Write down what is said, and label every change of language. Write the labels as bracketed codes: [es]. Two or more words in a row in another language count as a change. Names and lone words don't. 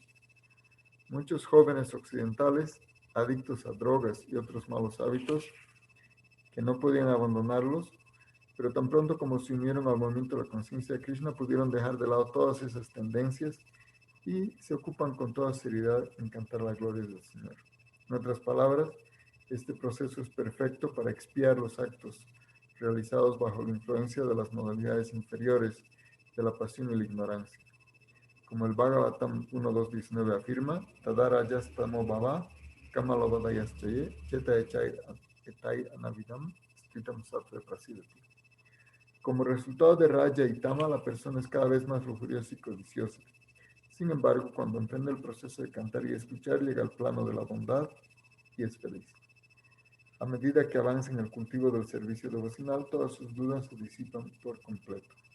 [es] Muchos jóvenes occidentales, adictos a drogas y otros malos hábitos, que no podían abandonarlos, pero tan pronto como se unieron al movimiento de la conciencia de Krishna, pudieron dejar de lado todas esas tendencias y se ocupan con toda seriedad en cantar la gloria del Señor. En otras palabras, este proceso es perfecto para expiar los actos realizados bajo la influencia de las modalidades inferiores de la pasión y la ignorancia. Como el Bhagavatam 1.2.19 afirma, [sa] Tadara yastamo bhava, kamalabadayaschaye, cheta etai anavidam, stitam sattva prasidati. [es] Como resultado de Raja y Tama, la persona es cada vez más lujuriosa y codiciosa. Sin embargo, cuando emprende el proceso de cantar y escuchar, llega al plano de la bondad y es feliz. A medida que avanza en el cultivo del servicio devocional, todas sus dudas se disipan por completo.